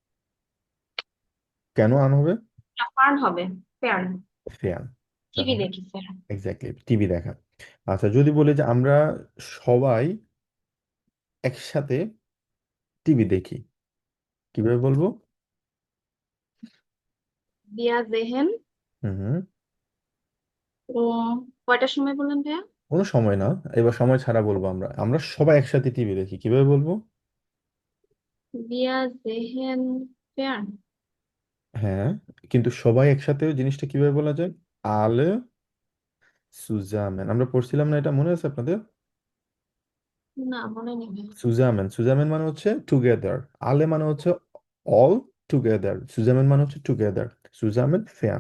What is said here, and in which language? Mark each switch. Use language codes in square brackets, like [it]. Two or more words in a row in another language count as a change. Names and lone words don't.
[bn] কেন আন হবে? ফার্ন হবে, ফেয়ার্ন, ফেয়ার। টিভি দেখি ফেয়ার্ন। এক্স্যাক্টলি, টিভি দেখা। আচ্ছা, যদি বলি যে আমরা সবাই একসাথে টিভি দেখি, কিভাবে বলবো? [de] Wir sehen, হুম, হুম। [bn] কয়টার সময় বললেন ভাইয়া? কোনো সময় না, এবার সময় ছাড়া বলবো, আমরা আমরা সবাই একসাথে টিভি দেখি, কিভাবে বলবো? [de] Wir sehen fern, [bn] হ্যাঁ, কিন্তু সবাই একসাথে জিনিসটা কিভাবে বলা যায়? [de] alle zusammen, [bn] আমরা পড়ছিলাম না, এটা মনে আছে আপনাদের? না মনে নেই ভাইয়া। সুজামেন, সুজামেন মানে হচ্ছে টুগেদার, আলে মানে হচ্ছে [en] all together, [bn] সুজামেন মানে হচ্ছে টুগেদার, [de] zusammen fern.